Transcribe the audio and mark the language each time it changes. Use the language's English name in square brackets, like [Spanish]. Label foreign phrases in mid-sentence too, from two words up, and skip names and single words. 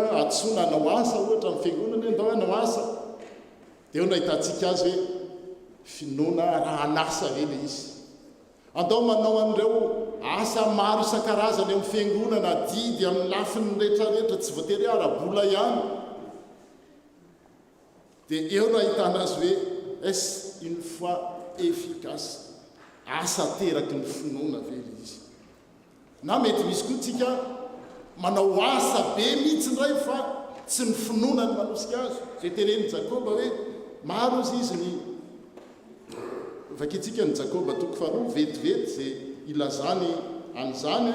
[Malagasy] atsona hanao asa ohatra amin'ny fiangonana ndao hanao asa dia eo nahitantsika azy hoe finoana raha anasa reny izy andao manao an'ireo asa maro isan-karazany amin'ny fiangonana didy amin'ny lafiny rehetrarehetra tsy voatery arabola ihany dia eo no ahitana azy hoe [French] est une foi efficace, [Malagasy] asa teraky ny finoana vely izy. Na mety misy koa tsika manao asa be mihitsy ndray fa tsy ny finoana ny manosika azy zay tenen'i Jakoba hoe maro izy ny vakitsika ny Jakoba toko faharoa vetivety zay ilazany an'izany.